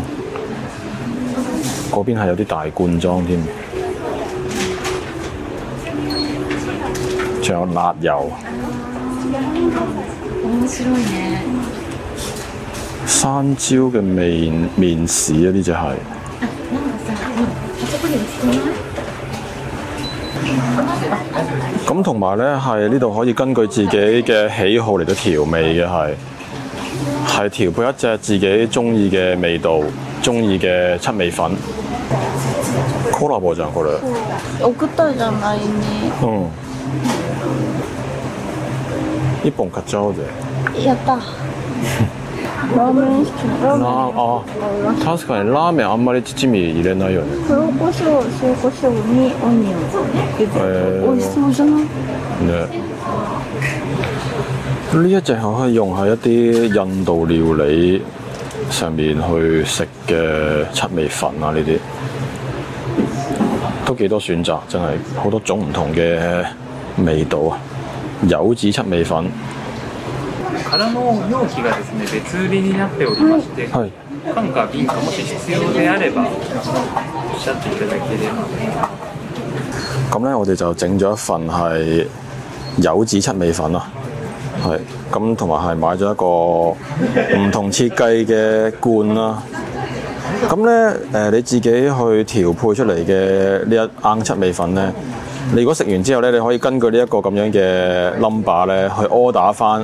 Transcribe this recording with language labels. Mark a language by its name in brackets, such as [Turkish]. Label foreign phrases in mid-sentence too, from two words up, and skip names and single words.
[Cantonese] 嗰邊係有啲大罐裝添。仲有辣油。 [Japanese] 面白いね。 [Cantonese] 山椒嘅麵豉啊，呢只係。 [Japanese] なんかさ、あそこに売ってない？ [Cantonese] 咁同埋咧，係呢度可以根據自己嘅喜好嚟到調味嘅係調配一隻自己中意嘅味道、中意嘅七味粉。 [Japanese] コラボじゃんこれ。送ったじゃないね。一本買っちゃおうぜ。やった。ラーメン好きな。あ、確かにラーメンあんまり七味入れないよね。黒胡椒、塩胡椒にオニオン。美味しそうじゃない？ [Cantonese] 呢一隻可以用喺一啲印度料理上面去食嘅七味粉啊，呢啲都幾多選擇，真係好多種唔同嘅味道啊！柚子七味粉。 [Japanese] 空の容器がですね別売りになっておりまして、はい、缶か瓶かもし必要であればおっしゃっていただければ。 [Cantonese] 咁咧，我哋就整咗一份係柚子七味粉啊，係咁同埋係買咗一個唔同設計嘅罐啦。咁咧你自己去調配出嚟嘅呢一罌七味粉咧，你如果食完之後咧，你可以根據呢一個咁樣嘅 number 咧去 order 翻。